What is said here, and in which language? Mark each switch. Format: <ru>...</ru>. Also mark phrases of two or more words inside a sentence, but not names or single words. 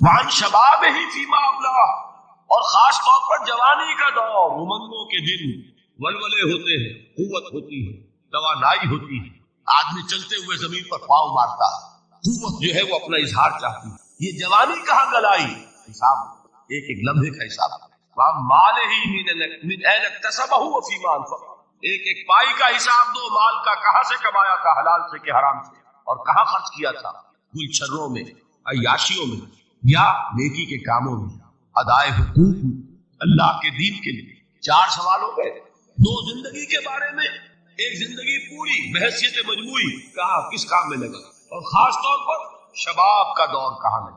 <ar>وعن شبابہ فیما ابلا،</ar> <ur>اور خاص طور پر جوانی کا دور، امنگوں کے دن، ولولے ہوتے ہیں، قوت ہوتی ہے، توانائی ہوتی ہے، آدمی چلتے ہوئے زمین پر پاؤں مارتا ہے، قوت جو ہے وہ اپنا اظہار چاہتی ہے، یہ جوانی کہاں گلائی؟ حساب ایک ایک لمحے کا حساب۔ مال ہی</ur> <ar>من این اکتسبہ وفیما انفق،</ar> <ur>ایک ایک پائی کا حساب دو، مال کا کہاں سے کمایا تھا، حلال سے کہ حرام سے، اور کہاں خرچ کیا تھا، گل چھروں میں، عیاشیوں میں، یا نیکی کے کاموں میں، ادائے حقوق میں، اللہ کے دین کے لیے۔ 4 سوال ہو گئے، 2 زندگی کے بارے میں، ایک زندگی پوری بحیثیت مجموعی، کہاں کس کام میں لگا، اور خاص طور پر شباب کا دور کہاں لگا۔</ur>